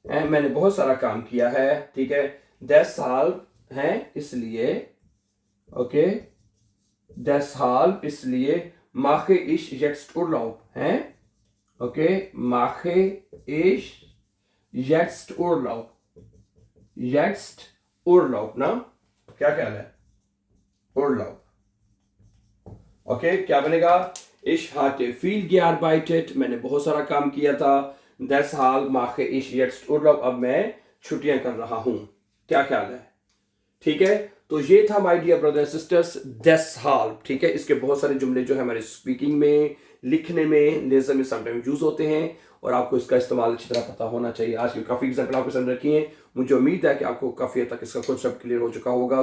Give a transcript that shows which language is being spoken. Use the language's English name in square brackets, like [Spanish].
[Hindi] मैंने बहुत सारा काम किया है. ठीक है. [German] deshalb [Hindi] है इसलिए. ओके. [German] deshalb [Hindi] इसलिए [German] mache ich jetzt Urlaub. [Hindi] Okay. [German] mache ich jetzt Urlaub. Jetzt Urlaub, [Hindi] ना? क्या ख्याल है? [German] Urlaub. [Hindi] ओके. क्या बनेगा? [German] Ich hatte viel gearbeitet. [Hindi] मैंने बहुत सारा काम किया था. [German] deshalb mache ich jetzt Urlaub. [Hindi] अब मैं छुट्टियां कर रहा हूं. क्या ख्याल है? ठीक है. तो ये था [English] my dear brother sisters [German] deshalb. [Hindi] ठीक है. इसके बहुत सारे जुमले जो है हमारे स्पीकिंग में, लिखने में, लेजर में समटाइम यूज होते हैं और आपको इसका इस्तेमाल अच्छी तरह पता होना चाहिए. आज की काफ़ी एग्जाम्पल आपके सामने रखी हैं. मुझे उम्मीद है कि आपको काफ़ी हद तक इसका कॉन्सेप्ट क्लियर हो चुका होगा.